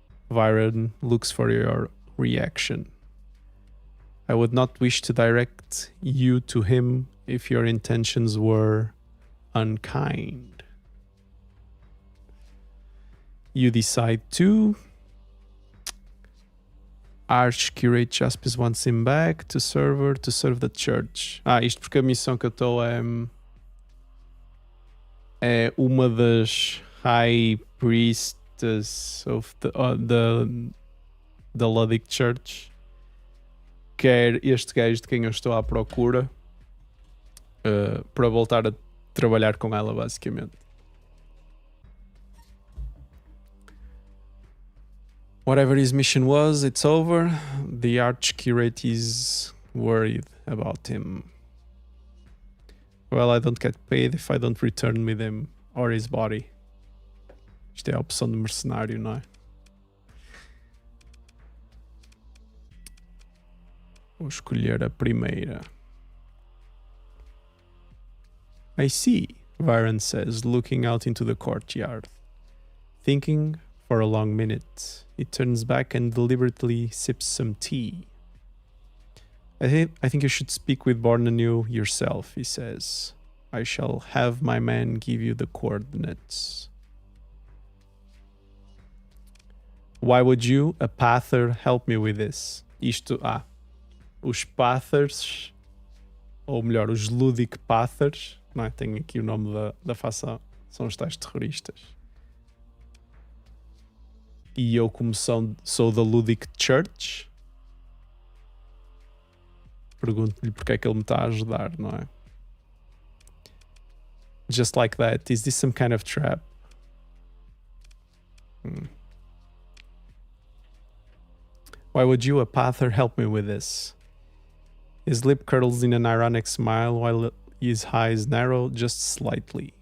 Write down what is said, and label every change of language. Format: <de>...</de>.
<en>Viren looks for your reaction. I would not wish to direct you to him if your intentions were unkind. You decide to. Arch-Curate Jaspis wants him back to serve the church.</en> <pt>Isto porque a missão que eu estou é uma das High Priestess of the Ludic Church. Quer este gajo de quem eu estou à procura para voltar a trabalhar com ela, basicamente.</pt> <en>Whatever his mission was, it's over. The Arch-Curate is worried about him. Well, I don't get paid if I don't return with him or his body.</en> <pt>Isto é a opção de mercenário, não é? Vou escolher a primeira.</pt> <en>I see, Viren says, looking out into the courtyard. Thinking for a long minute, he turns back and deliberately sips some tea. I think you should speak with Bornanu yourself, he says. I shall have my man give you the coordinates. Why would you, a pather, help me with this?</en> <pt>Os pathers, ou melhor, os Ludic Pathers, não é? Tenho aqui o nome da facção, são os tais terroristas. E eu, como sou da Ludic Church, pergunto-lhe porque é que ele me está a ajudar, não é?</pt> <en>Just like that. Is this some kind of trap? Why would you, a pather, help me with this? His lip curls in an ironic smile while his eyes narrow just slightly.</en>